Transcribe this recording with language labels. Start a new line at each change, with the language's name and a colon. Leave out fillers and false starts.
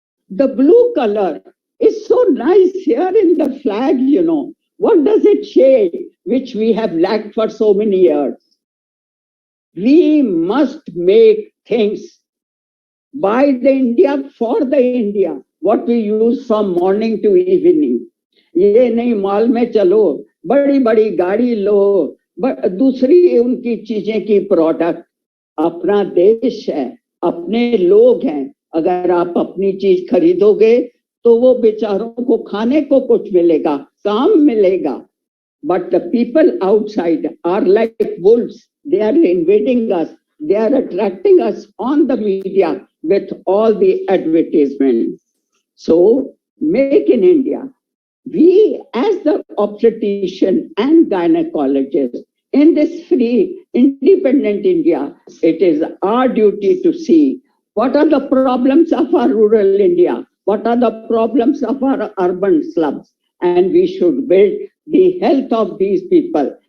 English: The blue color is so nice here in the flag, What does it say, which we have lacked for so many years? We must make things by the India, for the India, what we use from morning to evening.
Hindi: ये नहीं mall में चलो, बड़ी बड़ी गाड़ी लो, दूसरी उनकी चीजें की प्रोडक्ट. अपना देश है, अपने लोग हैं. अगर आप अपनी चीज खरीदोगे तो वो बेचारों को खाने को कुछ मिलेगा, काम मिलेगा.
English: But the people outside are like wolves. They are invading us. They are attracting us on the media with all the advertisements. So make in India. We as the obstetrician and gynecologist in this free, independent India, it is our duty to see what are the problems of our rural India, what are the problems of our urban slums, and we should build the health of these people.